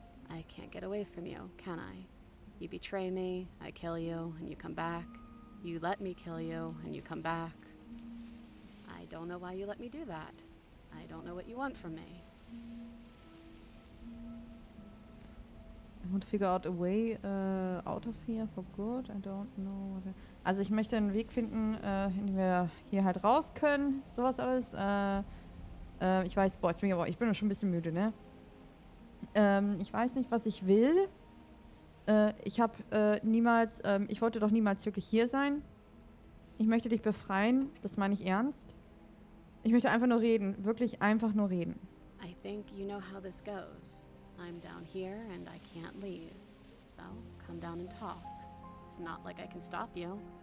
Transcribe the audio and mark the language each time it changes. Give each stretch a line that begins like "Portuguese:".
English: I can't get away from you, can I? You betray me, I kill you, and you come back. You let me kill you, and you come back. I don't know why you let me do that. I don't know what you want from me. I want to figure out a way out of here for good. I don't know.
German: Also ich möchte einen Weg finden, in dem wir hier halt raus können. Sowas alles. Ich weiß, boah, ich bin schon ein bisschen müde, ne? Ich weiß nicht, was ich will. Ich wollte doch niemals wirklich hier sein. Ich möchte dich befreien. Das meine ich ernst. Ich möchte einfach nur reden. Wirklich einfach nur reden.
English: I think you know how this goes. I'm down here and I can't leave. So, come down and talk. It's not like I can stop you.